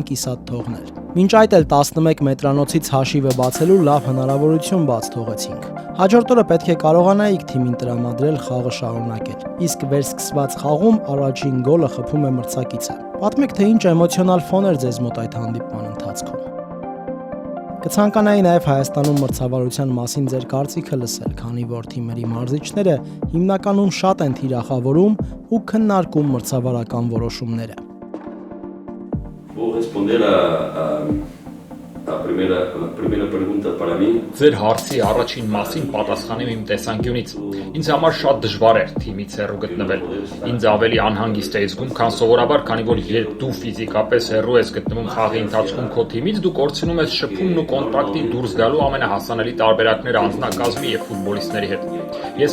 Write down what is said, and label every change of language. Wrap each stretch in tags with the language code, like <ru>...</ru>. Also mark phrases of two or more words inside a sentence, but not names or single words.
<hy>կիսատ թողնել։ Մինչ այդ էլ 11 մետրանոցից հաշիվը բացելու լավ հնարավորություն բաց թողեցինք։ Հաջորդ օրը պետք է կարողանայիք թիմին տրամադրել խաղը շարունակել, իսկ վերսկսված խաղում առաջին գոլը խփում է մրցակիցը։ Պատմեք, թե ինչ էմոցիոնալ ֆոն էր ձեզ մոտ այդ հանդիպման ընթացքում։ Կցանկանայի նաև Հայաստանում մրցավարության մասին ձեր կարծիքը լսել, քանի որ թիմերի մարզիչները հիմնականում շատ են թիրախավորում ու քննարկում մրցավարական որոշումները։</hy> <es>Puedo responder a la primera pregunta para mí.</es> <hy>Ձեր հարցի առաջին մասին պատասխանեմ իմ տեսանկյունից։ Ինձ համար շատ դժվար էր թիմից հեռու գտնվել։ Ինձ ավելի անհանգիստ է զգում, քան սովորաբար, քանի որ երբ դու ֆիզիկապես հեռու ես գտնվում խաղի ընթացքում քո թիմից, դու կորցնում ես շփումն ու կոնտակտի դուրս գալու ամենահասանելի տարբերակները անձնակազմի եւ ֆուտբոլիստների հետ։ Ես</hy>